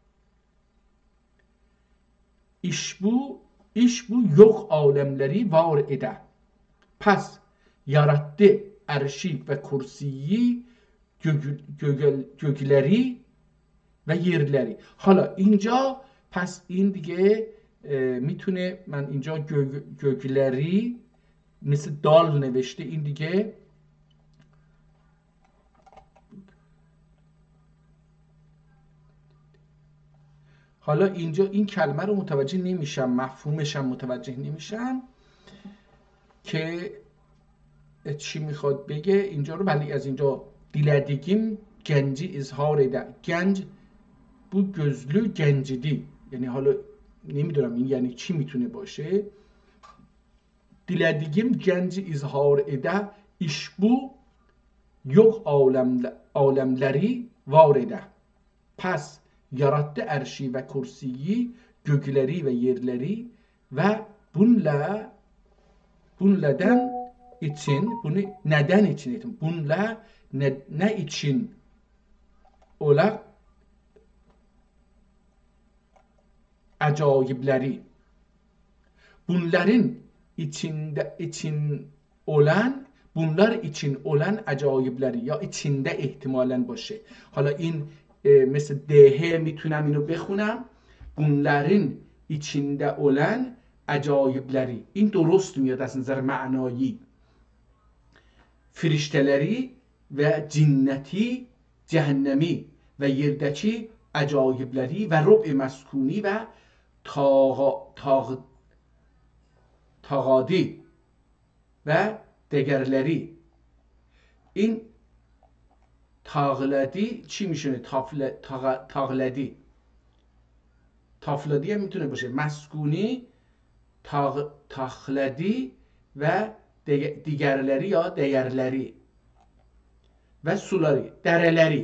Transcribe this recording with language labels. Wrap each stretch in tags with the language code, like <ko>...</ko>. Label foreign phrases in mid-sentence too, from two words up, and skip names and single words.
<tr>İş bu yok alemleri var ede. Pes yarattı erşik ve kursiyi gökleri ve yerleri.</tr> <fa>Hala اینجا پس این دیگه میتونه من اینجا gökleri مثل دال نوشته این دیگه حالا اینجا این کلمه رو متوجه نمیشم مفهومش هم متوجه نمیشم که چی میخواد بگه اینجا رو. ولی از اینجا</fa> <tr>dilediğim genci izhar eder. گنج bu gözlü gencidi.</tr> <fa>یعنی حالا نمیدونم این یعنی چی میتونه باشه.</fa> <tr>dilediğim genci izhar eder. iş bu yok alemleri var eder. Pes yarattı erşi ve kursiyi gökleri ve yerleri ve bunlardan için bunu neden için ettim. Bunlar ne için ola acayipleri. Bunların bunlar için olan acayipleri یا içinde</tr> <fa>احتمالاً باشه. حالا این مثل دهه میتونم اینو بخونم</fa> <tr>bunların içinde olan acayipleri.</tr> <fa>این درست میاد از نظر معنایی.</fa> <tr>فرشته‌leri ve cinneti cehennemi ve yerdeki acayipleri ve rub'i meskuni ve tağadi ve دیگرleri.</tr> <fa>این تاغلدی چی میشونه؟ تاغلدی هم میتونه باشه مسکونی تاغلدی و دیگرleri یا دیگرleri و سولاری درلری.</fa>